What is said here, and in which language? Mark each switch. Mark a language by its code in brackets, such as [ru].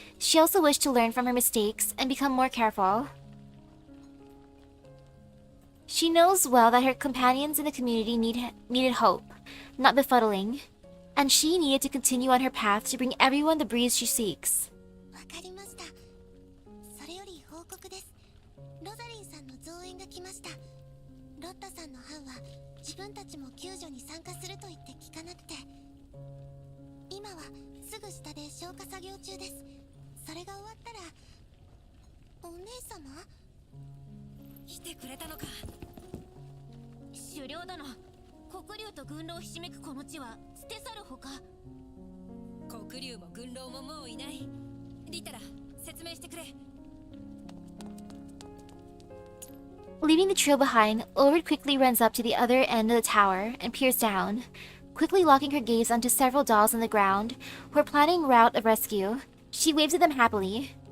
[en] She also wished to learn from her mistakes and become more careful. She knows well that her companions in the community needed hope, not befuddling, and she needed to continue on her path to bring everyone the breeze she seeks. [ja] わかりました。それより報告です。ロザリンさんの増援が来ました。ロッタさんの班は自分たちも救助に参加すると言って聞かなくて、今はすぐ下で消火作業中です。それが終わったら、お姉様？来てくれたのか。狩猟だの。黒竜と軍狼ひしめくこの地は捨て去るほか。黒竜も軍狼ももういない。リタラ、説明してくれ。 [en] Leaving the trio behind, Ulrid quickly runs up to the other end of the tower and peers down, quickly locking her gaze onto several dolls on the ground who are planning a route of rescue. She waves at them happily.